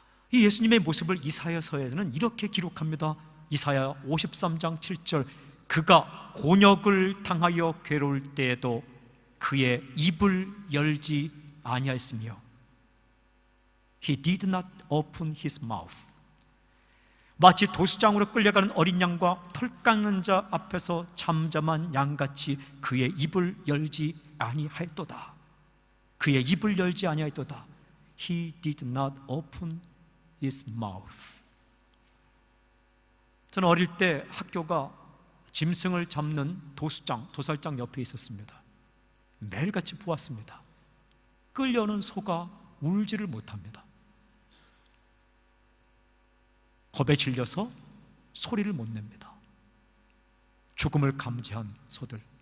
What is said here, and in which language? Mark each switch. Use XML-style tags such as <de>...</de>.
<ko>이 예수님의 모습을 이사야서에는 이렇게 기록합니다. 이사야 53장 7절, 그가 곤욕을 당하여 괴로울 때에도 그의 입을 열지 아니하였으며</ko> <en>He did not open his mouth.</en> <ko>마치 도수장으로 끌려가는 어린 양과 털 깎는 자 앞에서 잠잠한 양같이 그의 입을 열지 아니하였도다. 그의 입을 열지 아니하였도다.</ko> <en>He did not open his mouth.</en> <ko>저는 어릴 때 학교가 짐승을 잡는 도살장 옆에 있었습니다. 매일같이 보았습니다. 끌려오는 소가 울지를 못합니다. 겁에 질려서 소리를 못 냅니다. 죽음을 감지한 소들.</ko>